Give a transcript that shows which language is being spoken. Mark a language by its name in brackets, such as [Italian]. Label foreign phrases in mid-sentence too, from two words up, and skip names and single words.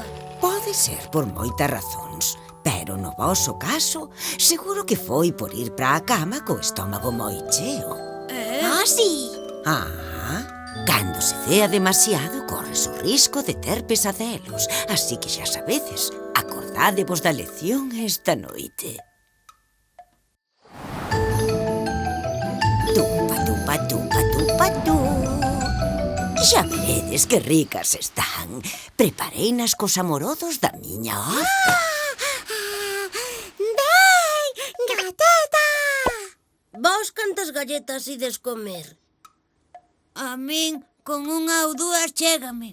[Galician] Pode ser por moitas razóns, pero no voso caso, seguro que foi por ir para a cama co estómago moi cheo. Ah, sí. Cando se cea demasiado, corres o risco de ter pesadelos. Así que xa sabedes, acordádevos da lección esta noite. Tupa, tupa, tupa, tupa, tu. Xa veredes que ricas están. Prepareinas cos amorodos da miña horta. ¡Ven, gateta! Vos cantas galletas ides comer? A min con unha ou dúas chégame.